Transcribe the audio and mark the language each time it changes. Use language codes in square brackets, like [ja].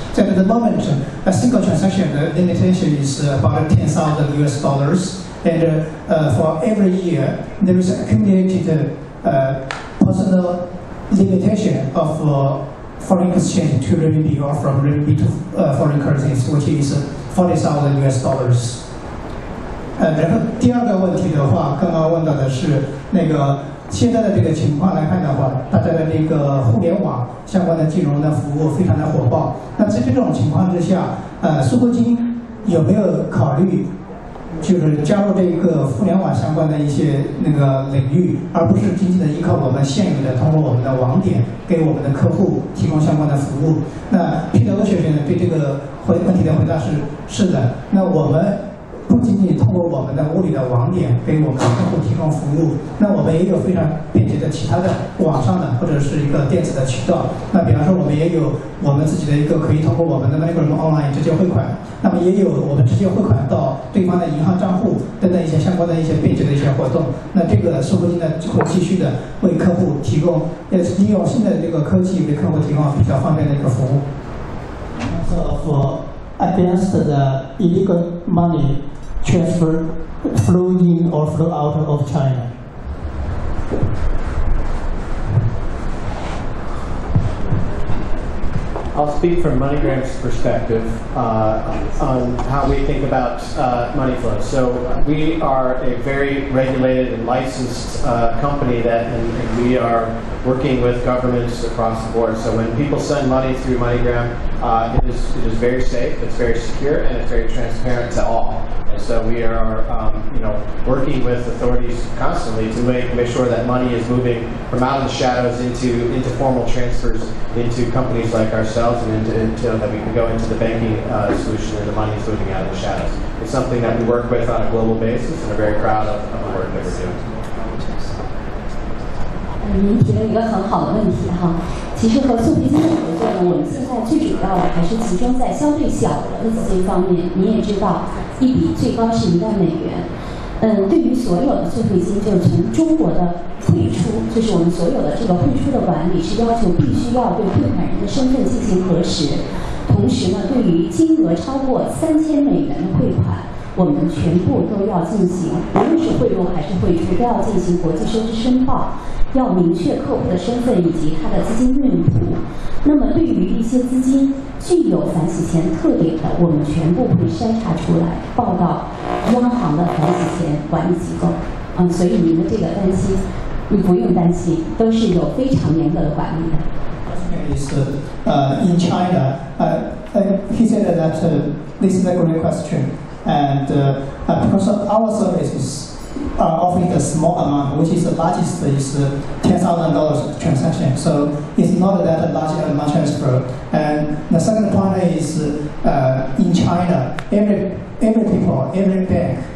[en] So at the moment, a single transaction, the limitation is about $10,000 US, and for every year, there is accumulated personal limitation of foreign exchange to renminbi or from renminbi to foreign currencies, which is $40,000 US. [zh] 然后第二个问题的话，刚刚问到的是那个现在的这个情况来看的话，大家的这个互联网相关的金融的服务非常的火爆。那在这种情况之下，苏国金有没有考虑就是加入这个互联网相关的一些那个领域，而不是仅仅的依靠我们现有的通过我们的网点给我们的客户提供相关的服务？那 Peter 学生对这个问题的回答是的。那我们不仅仅通过我们的物理的网点给我们的客户提供服务，那我们也有非常便捷的其他的网上的或者是一个电子的渠道。那比方说我们也有我们自己的一个可以通过我们的 Moneygram online 直接汇款，那么也有我们直接汇款到对方的银行账户等等一些相关的一些便捷的一些活动。那这个苏国金呢会继续的为客户提供，利用新的这个科技为客户提供比较方便的一个服务。 [en] So for against the illegal money transfer flow in or flow out of China. I'll speak from MoneyGram's perspective on how we think about money flows. So we are a very regulated and licensed company and we are working with governments across the board. So when people send money through MoneyGram, it is very safe, it's very secure, and it's very transparent to all. And so we are, working with authorities constantly to make sure that money is moving from out of the shadows into formal transfers into companies like ourselves, and into that we can go into the banking solution, and the money is moving out of the shadows. It's something that we work with on a global basis, and are very proud of the work that we're doing. [zh] 您提了一个很好的问题哈，其实和速配金的合作呢，我们现在最主要的还是集中在相对小额的资金方面。你也知道，一笔最高是1万美元。对于所有的速配金，就是从中国的汇出，就是我们所有的这个汇出的管理是要求必须要对汇款人的身份进行核实，同时呢，对于金额超过3000美元的汇款，我们全部都要进行，无论是汇入还是汇出，都要进行国际收支申报。要明确客户的身份以及他的资金用途。那么，对于一些资金具有反洗钱特点的，我们全部会筛查出来，报到央行的反洗钱管理机构。所以您的这个担心，你不用担心，都是有非常严格的管理的。 [en] Is in China, he said that this is a great question, and because our services offering a small amount, which is the largest is $10,000 transaction. So it's not that large amount transfer. And the second point is in China, every bank